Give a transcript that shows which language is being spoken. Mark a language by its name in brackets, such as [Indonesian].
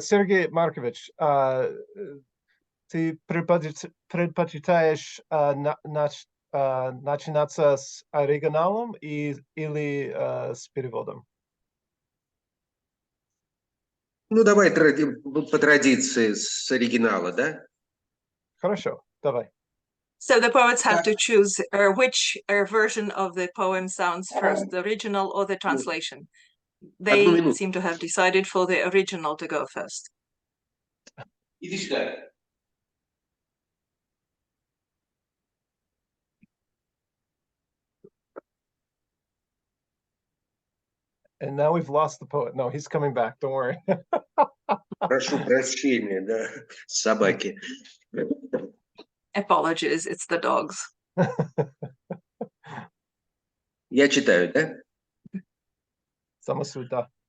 [Russian] Сергей Маркович, ты предпочитаешь начинаться с оригиналом или с переводом? Ну, давай по традиции с оригинала, да? Хорошо, давай. [English] So the poets have to choose which version of the poem sounds first, the original or the translation. They seem to have decided for the original to go first. [Russian] Иди сюда. [English] And now we've lost the poet. No, he's coming back. Don't worry. [Russian] Прошу прощения, да, собаки. [English] Apologies, it's the dogs. [Russian] Я читаю, да? Самосуд, да.